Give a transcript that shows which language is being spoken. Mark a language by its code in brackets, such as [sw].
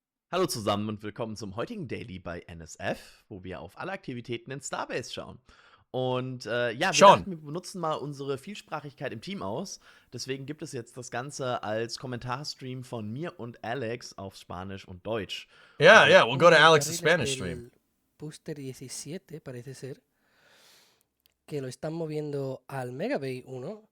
[de] Hallo zusammen und willkommen zum heutigen Daily bei NSF, wo wir auf alle Aktivitäten in Starbase schauen. Und ja, wir dachten, wir benutzen mal unsere Vielsprachigkeit im Team aus. Deswegen gibt es jetzt das Ganze als Kommentarstream von mir und Alex auf Spanisch und Deutsch. [en] Yeah, we'll go to Alex's Spanish stream. [es] Booster 17 parece ser que lo están moviendo al Megabay 1.